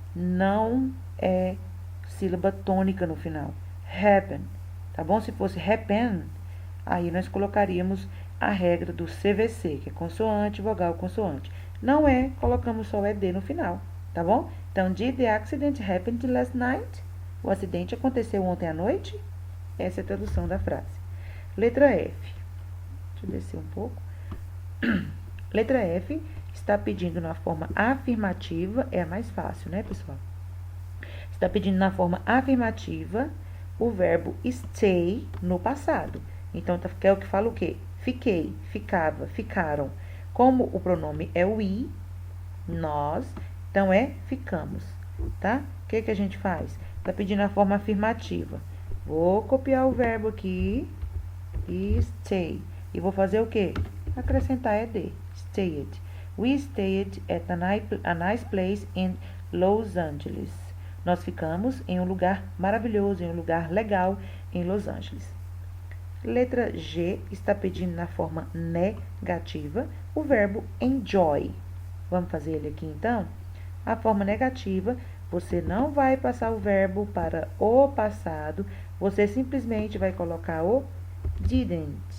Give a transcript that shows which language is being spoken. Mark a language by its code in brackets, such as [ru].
[pt] Não é sílaba tônica no final. Happen, tá bom? Se fosse happen, aí nós colocaríamos a regra do CVC, que é consoante, vogal, consoante. Não é, colocamos só o ed no final, tá bom? [en] Então, did the accident happen last night? [pt] O acidente aconteceu ontem à noite? Essa é a tradução da frase. Letra F. Deixa eu descer um pouco. Letra F está pedindo na forma afirmativa, é a mais fácil, né, pessoal? Está pedindo na forma afirmativa o verbo stay no passado. Então, é o que fala o quê? Fiquei, ficava, ficaram. Como o pronome é o we, nós, então é ficamos, tá? O que a gente faz? Está pedindo a forma afirmativa. Vou copiar o verbo aqui e stay. E vou fazer o quê? Acrescentar ed. Stayed. [en] We stayed at a nice place in Los Angeles. [pt] Nós ficamos em um lugar maravilhoso, em um lugar legal em Los Angeles. Letra G está pedindo na forma negativa o verbo enjoy. Vamos fazer ele aqui então? A forma negativa, você não vai passar o verbo para o passado, você simplesmente vai colocar o didn't.